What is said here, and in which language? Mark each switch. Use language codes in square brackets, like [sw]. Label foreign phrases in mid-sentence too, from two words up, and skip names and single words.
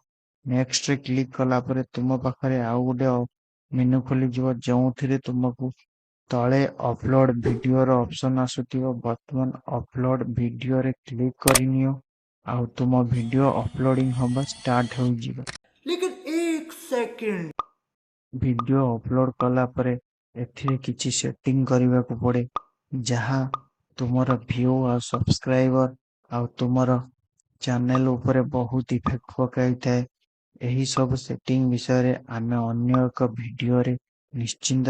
[or] ନେକ୍ସଟରେ କ୍ଲିକ୍ କଲା ପରେ ତୁମ ପାଖରେ ଆଉ ଗୋଟେ ମେନୁ ଖୋଲିଯିବ, ଯେଉଁଥିରେ ତୁମକୁ ତଳେ [en] upload video [or] ଅପସନ୍ ଆସୁଥିବ। ବର୍ତ୍ତମାନ [en] upload video [or] କ୍ଲିକ୍ କରିନିଅ ଆଉ ତୁମ [en] video uploading [or] ହବା ଷ୍ଟାର୍ଟ ହୋଇଯିବ। [hi] लेकिन एक सेकंड। [en] video upload [or] କଲା ପରେ ଏଥିରେ କିଛି ସେଟିଂ କରିବାକୁ ପଡେ, ଯାହା ତୁମର ଭ୍ୟୁ ଆଉ ସବସ୍କ୍ରାଇବର ଆଉ ତୁମର ଚ୍ୟାନେଲ ଉପରେ ବହୁତ ଇଫେକ୍ଟ ପକାଇଥାଏ। ଏହି ସବୁ ସେଟିଂ ବିଷୟରେ ଆମେ ଅନ୍ୟ ଏକ ଭିଡିଓରେ ନିଶ୍ଚିନ୍ତ ଜାଣିବା।